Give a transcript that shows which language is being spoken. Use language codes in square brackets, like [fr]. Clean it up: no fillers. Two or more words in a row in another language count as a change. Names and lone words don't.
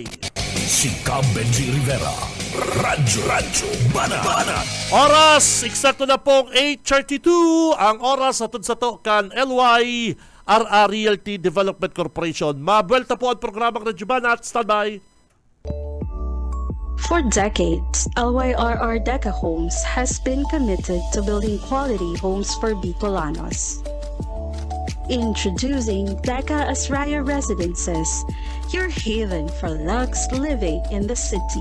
[bik] Si Cam Benji Rivera. Radyo Banat. Oras, eksakto na pong 8:32 ang oras hatod sa to kan LY RR Realty Development Corporation. Mabuelta po ang programang Radyo Banat. [en] Standby. For decades, LYRR Deca Homes has been committed to building quality homes for Bicolanos. Introducing Deca Asraya Residences, your haven for luxe living in the city.